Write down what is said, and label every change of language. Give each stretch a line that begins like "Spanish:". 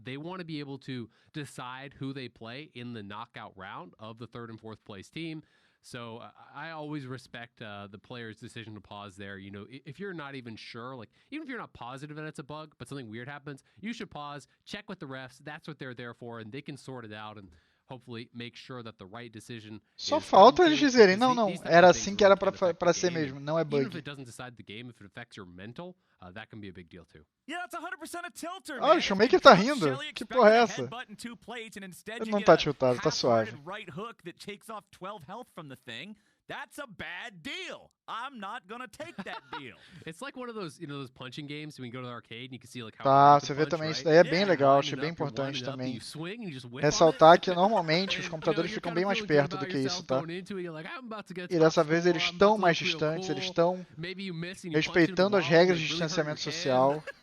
English: They want to be able to decide who they play in the knockout round of the 3rd and 4th place team. So I always respect the player's decision to pause there. If you're not even sure, even if you're not positive that it's a bug, but something weird happens, you should pause, check with the refs. That's what they're there for, and they can sort it out and hopefully make sure that the right decision.
Portuguese: Só falta eles dizerem, não, era assim que era para ser mesmo, não é bug.
English: Even if it doesn't decide the game, if it affects your mental, that can be a big deal too. Yeah, that's 100% a tilter.
Portuguese: O Showmaker tá rindo. Que porra é essa? Ele não tá tiltado, tá suave.
English: Right hook that takes off 12 health from the thing. That's a bad deal. I'm not gonna take that deal. It's like one of those, those punching games when you go to the arcade and you can see how
Portuguese: Tá, você vê também, isso daí é bem legal, achei bem importante também. Ressaltar que normalmente os computadores ficam bem mais perto do que isso, tá? E dessa vez eles estão mais distantes, eles estão respeitando as regras de distanciamento social.